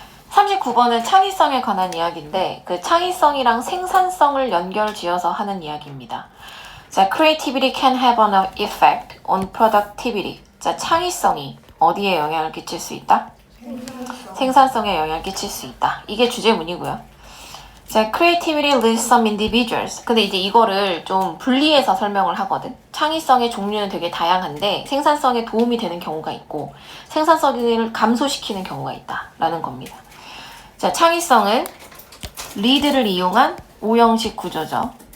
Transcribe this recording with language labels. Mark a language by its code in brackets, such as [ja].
[ko] 29번은 창의성에 관한 이야기인데 그 창의성이랑 생산성을 연결지어서 하는 이야기입니다. [en] 자, creativity can have an effect on productivity. [ko] 자, 창의성이 어디에 영향을 끼칠 수 있다? 생산성에 영향을 끼칠 수 있다. 이게 주제문이고요. [en] 자, creativity leads some individuals. [ko] 근데 이제 이거를 좀 분리해서 설명을 하거든. 창의성의 종류는 되게 다양한데 생산성에 도움이 되는 경우가 있고 생산성을 감소시키는 경우가 있다라는 겁니다. 자, 창의성은 lead를 이용한 오형식 구조죠.